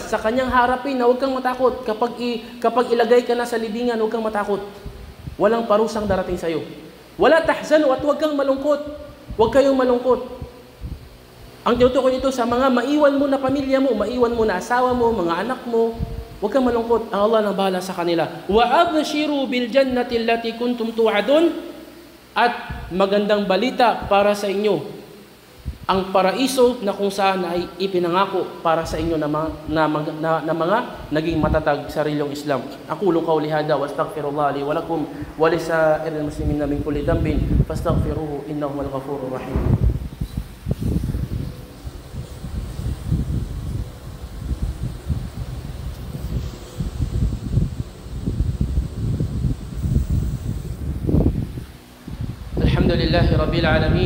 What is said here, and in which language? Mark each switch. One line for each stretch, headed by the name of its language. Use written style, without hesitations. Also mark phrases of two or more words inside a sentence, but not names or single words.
Filipino: Sa kanyang harapin na huwag kang matakot. Kapag ilagay ka na sa libingan, huwag kang matakot. Walang parusang darating sa iyo.
Arabic: ولا تحزنوا,
Filipino: at huwag kang malungkot. Huwag kayong malungkot. Ang tinutukoy nito sa mga maiwan mo na pamilya mo, maiwan mo na asawa mo, mga anak mo, huwag kang malungkot. Ang Allah nang bahala sa kanila.
Arabic: وأبشروا بالجنة التي كنتم توعدون,
Filipino: at magandang balita para sa inyo, ang paraiso na kung saan ay ipinangako para sa inyo na mga naging matatag sa reliyong Islam.
Arabic: أقول قولي هذا وأستغفر الله لي ولكم ولسائر المسلمين من كل ذنب فاستغفروه إنه هو الغفور الرحيم. الحمد لله رب العالمين.